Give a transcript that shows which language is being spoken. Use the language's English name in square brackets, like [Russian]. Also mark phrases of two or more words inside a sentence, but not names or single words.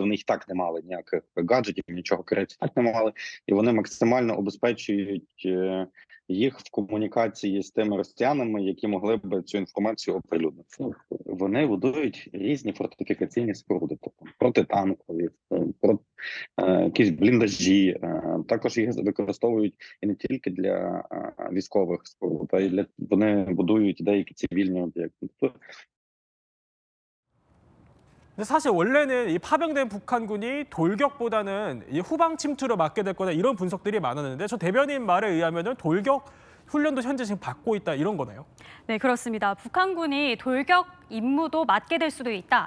[Ukrainian] Вони їх так не мали, ніяких гаджетів, нічого коректного так не мали, і вони максимально обезпечують їх в комунікації з тими росіянами, які могли б цю інформацію оприлюднити. Вони будують різні фортифікаційні споруди, тобто протитанкові, якісь бліндажі. Також їх використовують і не тільки для військових споруд, а й для вони будують деякі цивільні об'єкти. [Korean] 근데 사실 원래는 이 파병된 북한군이 돌격보다는 이 후방 침투를 막게 될 거다 이런 분석들이 많았는데 저 대변인 말에 의하면은 돌격 훈련도 현재 지금 받고 있다 이런 거네요. 네, 그렇습니다. 북한군이 돌격 임무도 맡게 될 수도 있다.